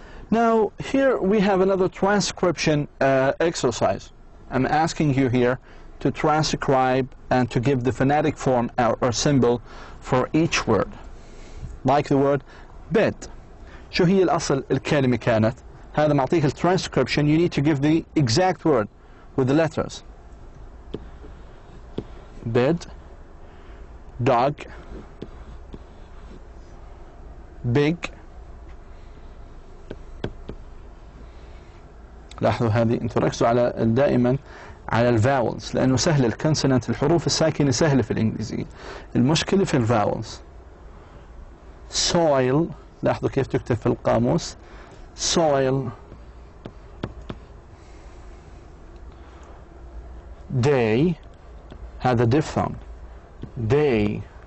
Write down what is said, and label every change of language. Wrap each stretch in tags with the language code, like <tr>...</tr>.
<en>Now here we have another transcription exercise. I'm asking you here to transcribe and to give the phonetic form or symbol for each word. Like the word bed.</en> <ar>شو هي الأصل الكلمة كانت؟ هذا معطيك الترانسكريبشن.</ar> <en>You need to give the exact word with the letters. Bed, dog, big.</en> <ar>لاحظوا هذه انتوا ركزوا على دائما على الفاولز لانه سهل. الكونسونانت الحروف الساكنه سهله في الانجليزيه، المشكله في الفاولز. soil لاحظوا كيف تكتب في القاموس soil.</ar> <en>day</en> <ar>هذا</ar> <en>diphthong day.</en>